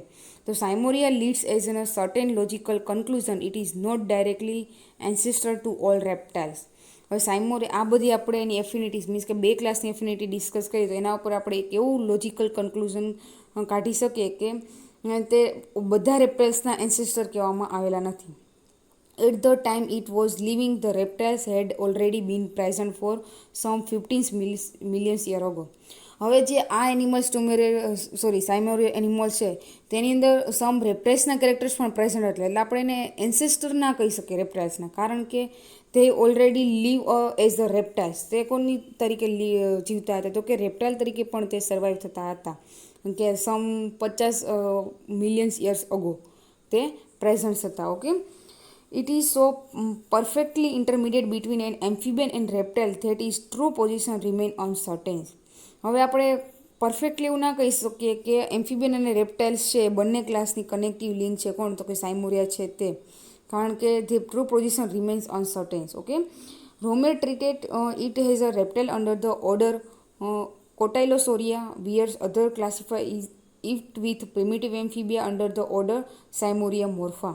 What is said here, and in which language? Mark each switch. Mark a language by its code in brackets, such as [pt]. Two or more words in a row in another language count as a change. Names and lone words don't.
[en] to Seymouria leads as an a certain logical conclusion it is not directly ancestor to all reptiles. [gu] હવે સાયમોરિયા આ બધી આપણે એની [en] affinities means [gu] કે 2 ક્લાસની એફિનિટી ડિસ્કસ કરીએ તો એના ઉપર આપણે એક એવું [en] logical conclusion [gu] કાઢી શકીએ કે તે બધા રેપ્ટાઇલ્સના એન્સિસ્ટર કહેવામાં આવેલા નથી. [en] At the time it was living, the reptiles had already been present for some 15 million years ago. [gu] હવે જે આ એનિમલ્સ સાયમોરિયા એનિમલ્સ છે તેની અંદર સમ રેપ્ટાઇલ્સના કેરેક્ટર્સ પણ પ્રેઝન્ટ હતા, એટલે આપણે એને એન્સેસ્ટર ના કહી શકીએ રેપ્ટાઇલ્સના, કારણ કે તે [en] already live as the reptiles. [gu] તે કોની તરીકે જીવતા હતા તો કે રેપ્ટાઇલ તરીકે પણ તે સર્વાઈવ થતા હતા, કે [en] some 50 millions years ago [gu] તે પ્રેઝન્ટ હતા. ઓકે, [en] it is so perfectly intermediate between an amphibian and reptile that its true position remain uncertain. [gu] હવે આપણે પરફેક્ટલી એવું ના કહી શકીએ કે એમ્ફિબિયન અને રેપ્ટાઇલ્સ છે એ બંને ક્લાસની કનેક્ટિવ લિંક છે કોણ તો કે સાયમોરિયા છે તે, કારણ કે [en] the true position remains uncertain. Okay, Romer treated it has a reptile under the order Cotylosauria whereas other classify it with primitive Amphibia under the order Seymouria morpha.